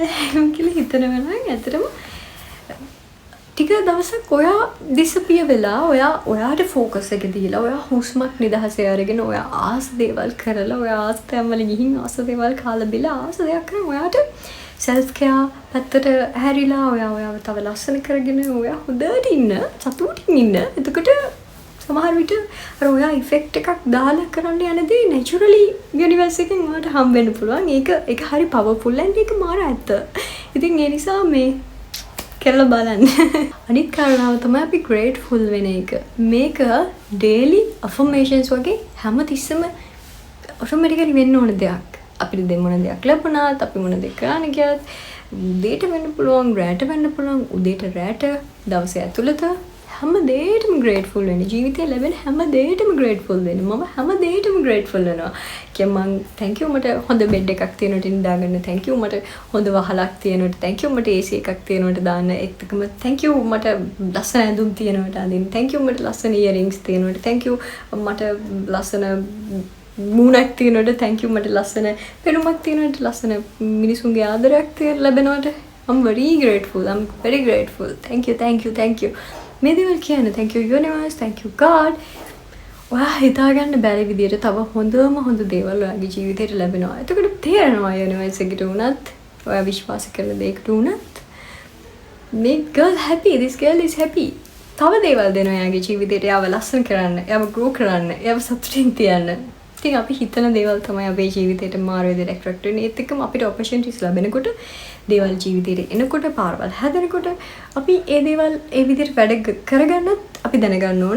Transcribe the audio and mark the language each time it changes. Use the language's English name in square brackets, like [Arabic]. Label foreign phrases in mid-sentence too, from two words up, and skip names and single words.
[Sinhala] කියලා හිතනවා නම් ඇත්තටම ටික දවසක් ඔයා ඩිසපියර් වෙලා ඔයාට ફોකස් එක දීලා ඔයා හුස්මක් නිදහසේ අරගෙන ඔයා ආස දේවල් කරලා ඔයා ආස තැන්වල ගිහින් ආස දේවල් කාලා බිලා ආස දෙයක් කරන් ඔයාට [English] self care [Sinhala] පැත්තට හැරිලා ඔයාව තව ලස්සන කරගෙන ඔයා හොඳට ඉන්න සතුටින් ඉන්න. එතකොට සමහර විට අර ඔයා ඉෆෙක්ට් එකක් දාලා කරන්න යනදී [English] naturally universe [Sinhala] එකෙන් ඔයාට හම්බ වෙන්න පුළුවන්. ඒක හරි [English] powerful and [Sinhala] ඒක මාර ඇත්ත. ඉතින් ඒ නිසා මේ කරලා බලන්න. අනිත් කාරණාව තමයි අපි grateful වෙන එක. මේක [English] daily affirmations [Sinhala] වගේ හැමතිස්සෙම ඔටෝමැටිකලි වෙන්න ඕන දෙයක්. අපිට දෙමොන දෙයක් ලැබුණාත් අපි මොන දෙයක් කරන්න ගියත් උදේට වෙන්න පුළුවන්, රැට වෙන්න පුළුවන්, උදේට රැට දවසේ ඇතුළත හැම දෙයකටම ග්‍රේට්ෆුල් වෙන්න. ජීවිතේ ලැබෙන හැම දෙයකටම ග්‍රේට්ෆුල් වෙන්න. මම හැම දෙයකටම ග්‍රේට්ෆුල් වෙනවා. මං [English] thank you [Sinhala] මට හොඳ බෙඩ් එකක් තියෙනවට නිදාගන්න. [English] thank you [Sinhala] මට හොඳ වහලක් තියෙනවට. [English] thank you [Sinhala] මට AC එකක් තියෙනවට දාන්න. ඒකම [English] thank you [Sinhala] මට ලස්සන ඇඳුම් තියෙනවට අඳින්න. [English] thank you [Sinhala] මට ලස්සන earrings තියෙනවට. [English] thank you [Sinhala] මට ලස්සන මූණක් තියෙනවට. thank you මට ලස්සන පෙනුමක් තියෙනවට. ලස්සන මිනිසුන්ගේ ආදරයක් ලැබෙනවට. [English] I'm very grateful. I'm very grateful. thank you. [Sinhala] මේ දේවල් කියන්නේ [English] thank you universe, thank you God. [Sinhala] ඔයා හිතාගන්න බැරි විදියට තව හොඳ දේවල් ඔයාගේ ජීවිතේට ලැබෙනවා. එතකොට තේරෙනවා universe එකට උනත්, ඔයා විශ්වාස කරන දෙයකට උනත් [English] make girl happy, this girl is happy. [Sinhala] තව දේවල් දෙනවා එයාගේ ජීවිතේට. එයාව ලස්සන කරන්න, එයාව grow කරන්න, එයාව සතුටින් තියන්න. ඉතින් අපි හිතන දේවල් තමයි අපේ ජීවිතේට මාරු විදියට attract වෙන්නේ. ඒත් එක්කම අපිට opportunities ලැබෙනකොට දේවල් ජීවිතේට එනකොට පාරවල් හැදෙනකොට අපි ඒ දේවල් ඒ විදිහට වැඩ කරගන්නත් අපි දැනගන්න ඕන.